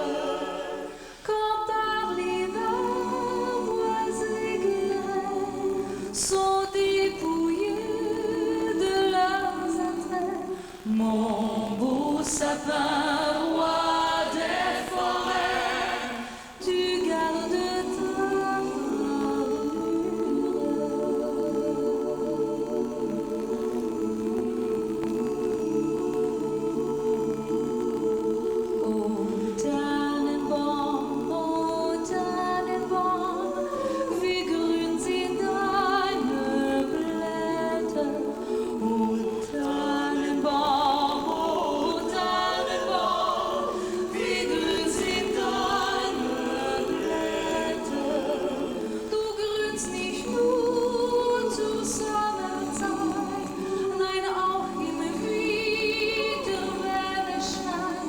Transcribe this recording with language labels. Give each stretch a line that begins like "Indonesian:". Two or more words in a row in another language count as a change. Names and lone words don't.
French: Quand par l'hiver, bois et guérets sont dépouillés de leurs attraits, mon beau sapin roi des forêts, tu gardes ta
German: O Tannenbaum, wie grün sind deine Blätter. O Tannenbaum, wie grün sind deine Blätter. Du grünst nicht nur zur Sommerzeit, nein auch im Winter, wenn es schneit.